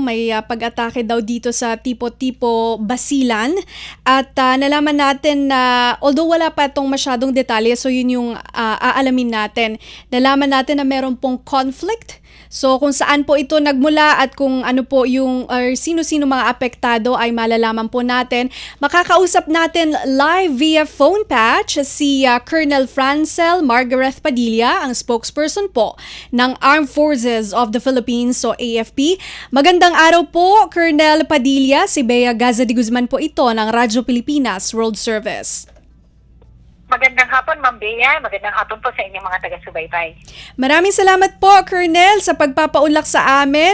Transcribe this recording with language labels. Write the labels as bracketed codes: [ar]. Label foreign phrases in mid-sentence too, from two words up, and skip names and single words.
[tl] May pag-atake daw dito sa Tipo-Tipo Basilan at nalaman natin na although wala pa itong masyadong detalye, so yun yung aalamin natin. Nalaman natin na meron pong conflict. So kung saan po ito nagmula at kung ano po yung or sino-sino mga apektado ay malalaman po natin. Makakausap natin [en] live via phone patch [tl] si Colonel Francel Margareth Padilla, ang spokesperson po ng Armed Forces of the Philippines, so AFP. Magandang araw po, Colonel Padilla. Si Bea Gaza de Guzman po ito ng Radyo Pilipinas World Service. Magandang hapon, Ma'am Bea. Magandang hapon po sa inyong mga taga-subaybay. Maraming salamat po, Colonel, sa pagpapaunlak sa amin.